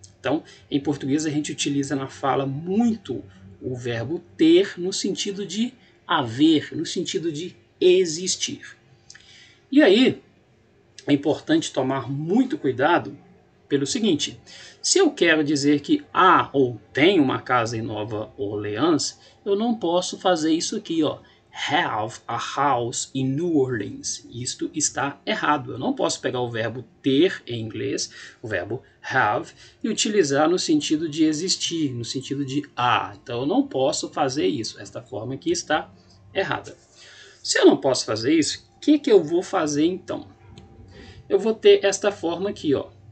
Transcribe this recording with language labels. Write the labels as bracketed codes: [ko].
[pt] Então, em português a gente utiliza na fala muito o verbo ter no sentido de haver, no sentido de existir. E aí, é importante tomar muito cuidado pelo seguinte: se eu quero dizer que há ou tem uma casa em Nova Orleans, eu não posso fazer isso aqui, ó. [en] Have a house in New Orleans. [pt] Isto está errado. Eu não posso pegar o verbo ter em inglês, o verbo have, e utilizar no sentido de existir, no sentido de há. Então eu não posso fazer isso. Esta forma aqui está errada. Se eu não posso fazer isso, o que eu vou fazer então? Eu vou ter esta forma aqui, ó.